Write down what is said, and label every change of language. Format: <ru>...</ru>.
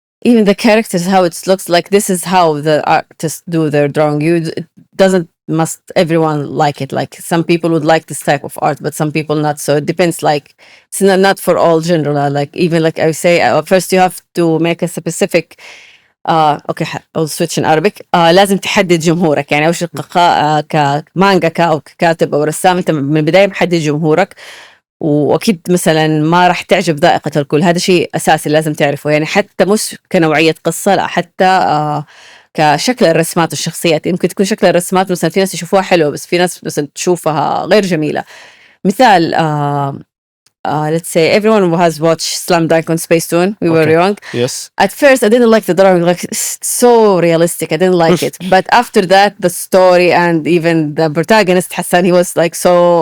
<en>even the characters, how it looks like, this is how the artists do their drawing. It doesn't must everyone like it. Like some people would like this type of art, but some people not. So it depends. Like it's not for all genre. Like even like I say, first you have to make a specific. Okay I'll switch in Arabic.</en> <ar>لازم تحدد جمهورك، يعني اول شيء كمانجاكا او ككاتب او رسام انت من البدايه محدد جمهورك، واكيد مثلا ما راح تعجب ذائقه الكل، هذا شيء اساسي لازم تعرفه، يعني حتى مش كنوعيه قصه، لا حتى كشكل الرسمات والشخصيات. يمكن تكون شكل الرسمات مثلا في ناس يشوفوها حلوه بس في ناس مثلا تشوفها غير جميله. مثال</ar> <en>let's say everyone who has watched Slam Dunk on Space Tune, we were young. Yes. At first, I didn't like the drawing, like it's so realistic. I didn't like it. But after that, the story and even the protagonist, Hassan, he was like so.</en>